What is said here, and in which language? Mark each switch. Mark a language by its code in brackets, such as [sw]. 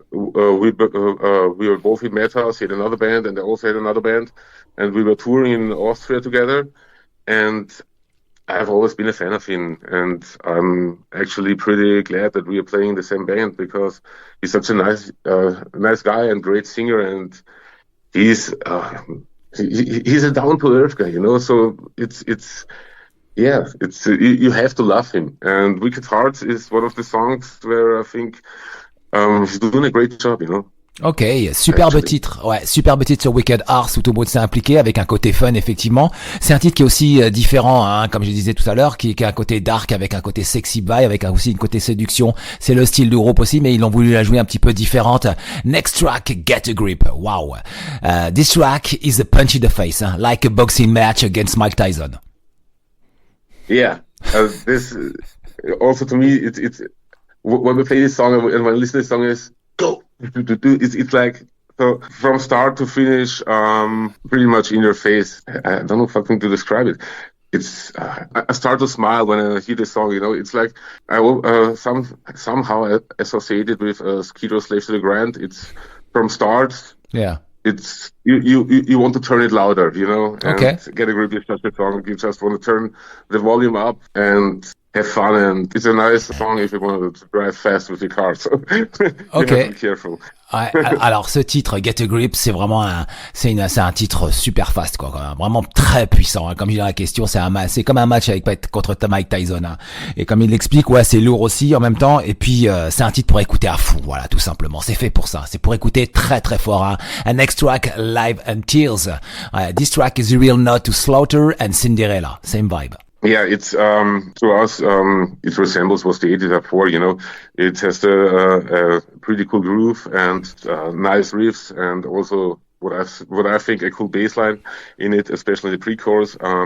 [en] We were both in Mädhouse. He had another band, and I also had another band, and we were touring in Austria together, and I've always been a fan of him, and I'm actually pretty glad that we are playing the same band because he's such a nice guy and great singer, and he's a down to earth guy, So it's you have to love him. And Wicked Hearts is one of the songs where I think he's doing a great job, [fr] Ok, superbe titre. Ouais, superbe titre sur Wicked Hearts où tout le monde s'est impliqué avec un côté fun effectivement. C'est un titre qui est aussi différent, comme je disais tout à l'heure, qui a un côté dark avec un côté sexy vibe, avec aussi une côté séduction. C'est le style du groupe aussi, mais ils ont voulu la jouer un petit peu différente. [en] Next track, Get a Grip. Wow. This track is a punch in the face, like a boxing match against Mike Tyson. Yeah, this also to me, it's when we play this song and when I listen to this song is go. It's like so from start to finish, pretty much in your face. I don't know if I can to describe it. It's I start to smile when I hear the song. It's like I will somehow associated with Skido Slave to the Grind. It's from start. Yeah. It's you want to turn it louder, And okay. Get a Grip is such a song. You just want to turn the volume up and have fun, and it's a nice song if you want to drive fast with your car. So you have to be careful. [fr] Ouais, alors ce titre Get a Grip, c'est vraiment c'est un titre super fast quoi, vraiment très puissant. Comme je dis dans la question, c'est comme un match contre Mike Tyson. Et comme il l'explique, ouais, c'est lourd aussi en même temps. Et puis c'est un titre pour écouter à fond, voilà, tout simplement. C'est fait pour ça. C'est pour écouter très très fort. [en] And next track, Live and Tears. This track is a real nod to Slaughter and Cinderella. Same vibe. Yeah, it's to us it resembles what the 84. It has a pretty cool groove and nice riffs, and also what I think a cool bass line in it, especially the pre-chorus.